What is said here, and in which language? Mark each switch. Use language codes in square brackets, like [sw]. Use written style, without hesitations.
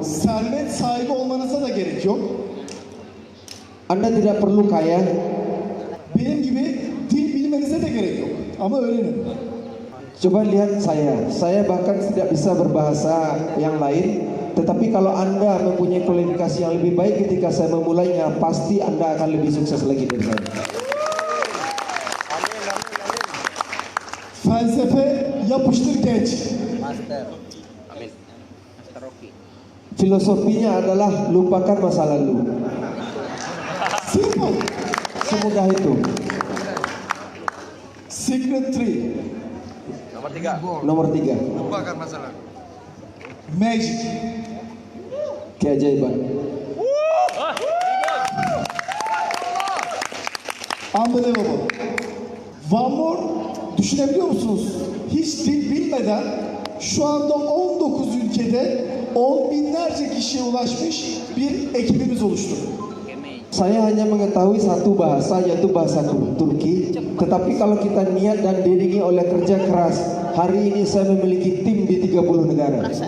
[tr] Servet sahibi olmanıza da gerek yok. [id] Anda tidak perlu kaya. [tr] Benim gibi dil bilmenize de gerek yok. Ama öğrenin. [id] Coba lihat saya bahkan tidak bisa berbahasa yang lain. Tetapi kalau Anda mempunyai kualifikasi yang lebih baik ketika saya memulainya, pasti Anda akan lebih sukses lagi dari saya. [tr] Felsefe yapıştır genç. [id] Filosofinya adalah lupakan masa lalu. [en] Simple. [id] Semudah itu. [en] Secret 3. [id] Nomor 3. [en] Magic. [id] Keajaiban. [en] Unbelievable. [tr] One More düşünebiliyor musunuz? Hiç dil bilmeden şu anda 19 ülkede 10 binlerce kişiye ulaşmış bir ekibimiz oluştu. [id] Saya hanya mengetahui satu bahasa, yaitu bahasa Turki. Tetapi kalau kita niat dan diiringi oleh kerja keras, hari ini saya memiliki tim di 30 negara.